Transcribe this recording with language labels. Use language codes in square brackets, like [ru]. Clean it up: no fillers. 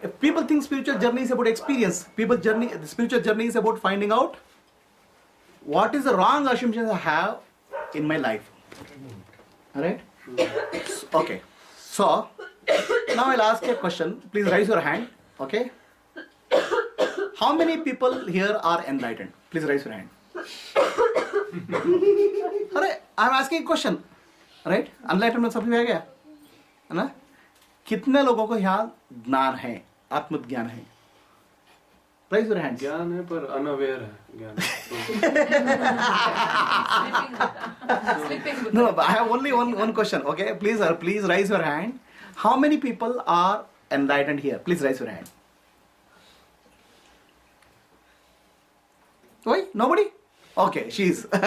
[en] If people think spiritual journey is about experience, the spiritual journey is about finding out what is the wrong assumptions I have in my life. Alright? Okay. So, now I'll ask you a question. Please raise your hand. Okay? How many people here are enlightened? Please raise your hand. Alright, I'm asking a question. Right? [hi] Enlightenment सबकी है क्या? है ना? कितने लोगों को यहाँ ज्ञान है, आत्मज्ञान है? [en] Raise your hands. [hi] ज्ञान है पर unaware है ज्ञान. [en] No, but I have only one question. Okay, please raise your hand. How many people are enlightened here? Please raise your hand. Why? Nobody? Okay, she's.